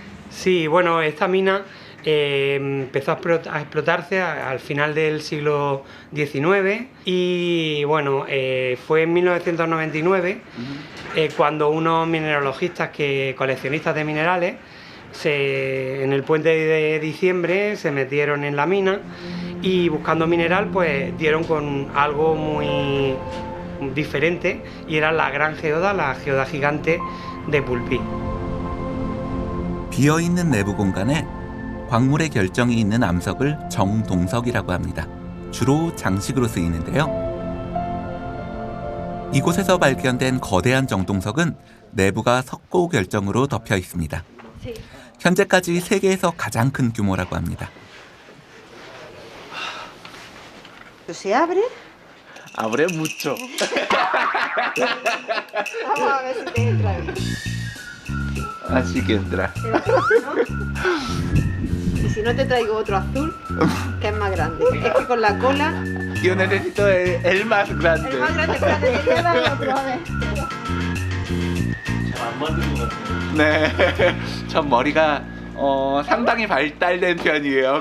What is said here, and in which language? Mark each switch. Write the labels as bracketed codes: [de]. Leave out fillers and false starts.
[es] Sí, bueno, esta mina empezó a explotarse al final del siglo XIX y bueno, fue en 1999 cuando unos mineralogistas coleccionistas de minerales en el puente de diciembre se metieron en la mina y buscando mineral pues dieron con algo muy diferente y era la gran geoda, la geoda gigante de Pulpí. [ko] 비어있는 내부 공간에 광물의 결정이 있는 암석을 정동석이라고 합니다. 주로 장식으로 쓰이는데요. 이곳에서 발견된 거대한 정동석은 내부가 석고 결정으로 덮여 있습니다. 현재까지 세계에서 가장 큰 규모라고 합니다. [es] ¿Se abre? Abre mucho. Vamos a ver si te entra bien. Así que entra. Y si no te traigo otro azul, que es más grande. Es que con la cola... Yo necesito el más grande. El más grande, espérate, que lleva el otro, a ver. [ko] 네, 전 머리가 상당히 발달된 편이에요.